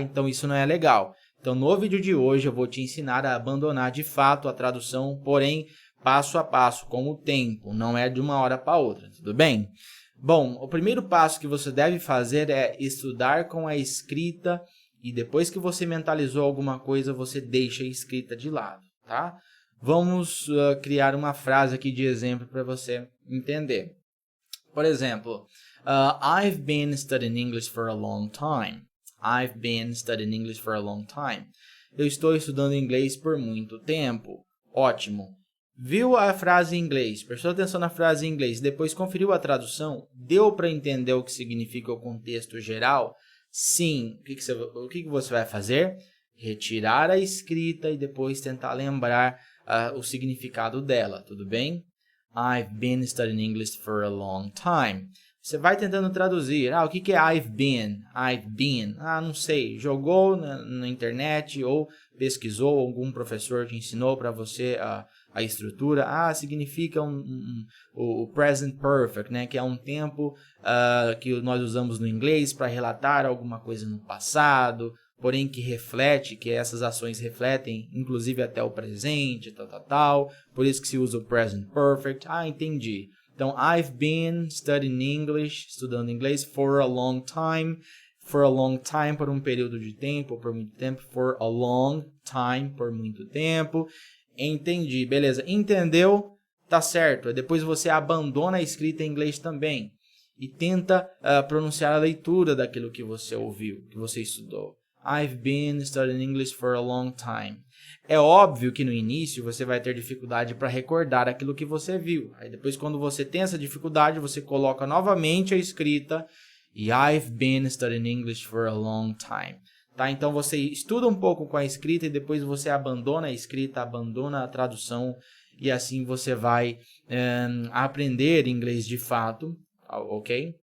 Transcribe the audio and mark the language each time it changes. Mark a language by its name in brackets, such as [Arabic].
[Portuguese] Então isso não é legal. Então no vídeo de hoje eu vou te ensinar a abandonar de fato a tradução, porém passo a passo, com o tempo, não é de uma hora para outra, tudo bem? Bom, o primeiro passo que você deve fazer é estudar com a escrita e depois que você mentalizou alguma coisa, você deixa a escrita de lado, tá? Vamos criar uma frase aqui de exemplo para você entender. Por exemplo, [English] I've been studying English for a long time. I've been studying English for a long time. [Portuguese] Eu estou estudando inglês por muito tempo. Ótimo. Viu a frase em inglês, prestou atenção na frase em inglês, depois conferiu a tradução, deu para entender o que significa o contexto geral? Sim. O que você vai fazer? Retirar a escrita e depois tentar lembrar o significado dela, tudo bem? [English] I've been studying English for a long time. [Portuguese] Você vai tentando traduzir. O que é [English] I've been? I've been. [Portuguese] Não sei. Jogou na internet ou pesquisou, algum professor te ensinou para você a estrutura. Significa o present perfect, né? Que é um tempo que nós usamos no inglês para relatar alguma coisa no passado, porém que reflete, que essas ações refletem, inclusive até o presente, tal. Por isso que se usa o present perfect. Entendi. Então, [English] I've been studying English, [Portuguese] estudando inglês, [English] for a long time. For a long time, [Portuguese] por um período de tempo, por muito tempo. For a long time, por muito tempo. Entendi, beleza. Entendeu? Tá certo. Depois você abandona a escrita em inglês também. E tenta pronunciar a leitura daquilo que você ouviu, que você estudou. [English] I've been studying English for a long time. [Portuguese] É óbvio que no início você vai ter dificuldade para recordar aquilo que você viu. Aí depois, quando você tem essa dificuldade, você coloca novamente a escrita e [English] I've been studying English for a long time. [Portuguese] Tá? Então você estuda um pouco com a escrita e depois você abandona a escrita, abandona a tradução e assim você vai aprender inglês de fato, ok?